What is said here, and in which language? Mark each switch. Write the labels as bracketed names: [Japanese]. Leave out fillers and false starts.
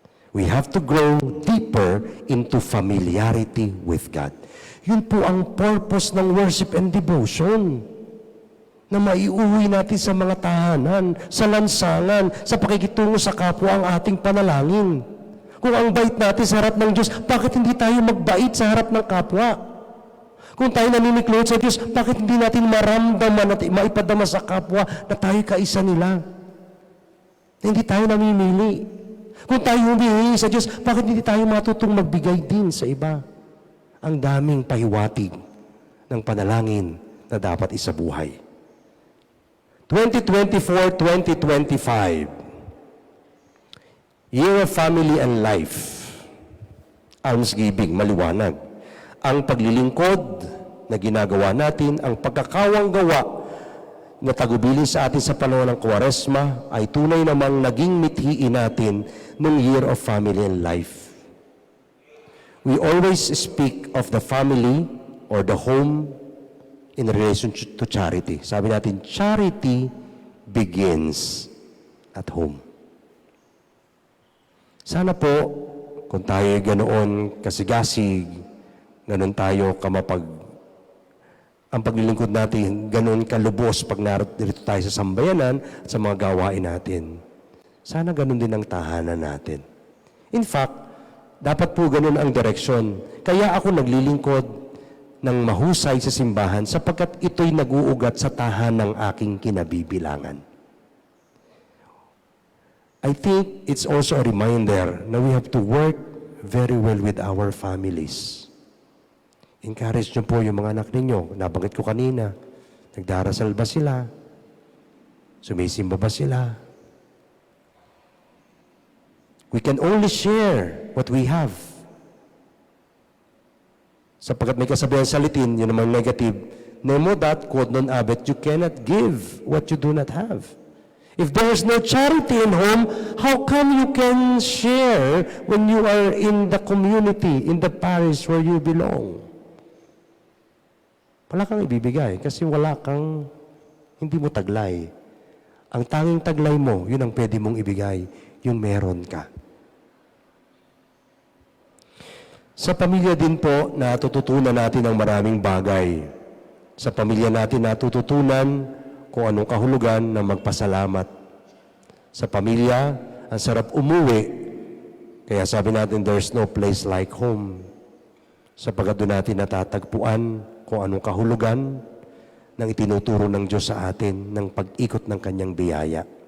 [English] We have to grow deeper into familiarity with God. [Filipino] Yun po ang purpose ng [English] worship and devotion. [Filipino] Na maiuwi natin sa mga tahanan, sa lansangan, sa pakikitungo sa kapwa ang ating panalangin. Kung ang bait natin sa harap ng Diyos, bakit hindi tayo magbait sa harap ng kapwa? Kung tayo naniniklot sa Diyos, bakit hindi natin maramdaman at maipadama sa kapwa na tayo kaisa nila? Na hindi tayo namimili. Kung tayo humihingi sa Diyos, bakit hindi tayo matutong magbigay din sa iba? Ang daming pahiwatig ng panalangin na dapat isabuhay. [English] 2024-2025, Year of Family and Life. [Filipino] Almsgiving, maliwanag. Ang paglilingkod na ginagawa natin, ang pagkakawang gawa na tagubilin sa atin sa panahon ng Kwaresma ay tunay namang naging mithiin natin ng Year of Family and Life. [English] We always speak of the family or the home in relation to charity. [Filipino] Sabi natin, [English] charity begins at home. [Filipino] Sana po, kung tayo ganoon kasigasig, ganoon tayo ang paglilingkod natin, ganoon kalubos pag narito tayo sa sambayanan at sa mga gawain natin. Sana ganoon din ang tahanan natin. [English] In fact, [Filipino] dapat po ganoon ang direksyon. Kaya ako naglilingkod ng mahusay sa simbahan sapagkat ito'y nag-uugat sa tahanang aking kinabibilangan. [English] I think it's also a reminder na we have to work very well with our families. [Filipino] Encourage nyo po yung mga anak ninyo. Nabanggit ko kanina, nagdarasal ba sila? Sumisimba ba sila? [English] We can only share what we have. [Filipino] Sapagkat may kasabihan sa Latin, yun naman negative, [Latin] nemo dat quod non habet, [English] you cannot give what you do not have. If there is no charity in home, how come you can share when you are in the community, in the parish where you belong? [Filipino] Wala kang ibibigay kasi hindi mo taglay. Ang tanging taglay mo, yun ang pwede mong ibigay, yung meron ka. Sa pamilya din po, natututunan natin ang maraming bagay. Sa pamilya natin natututunan kung anong kahulugan ng magpasalamat. Sa pamilya, ang sarap umuwi. Kaya sabi natin, [English] there's no place like home. [Filipino] Sapagkat doon natin natatagpuan kung anong kahulugan ng itinuturo ng Diyos sa atin ng pag-ikot ng kanyang biyaya.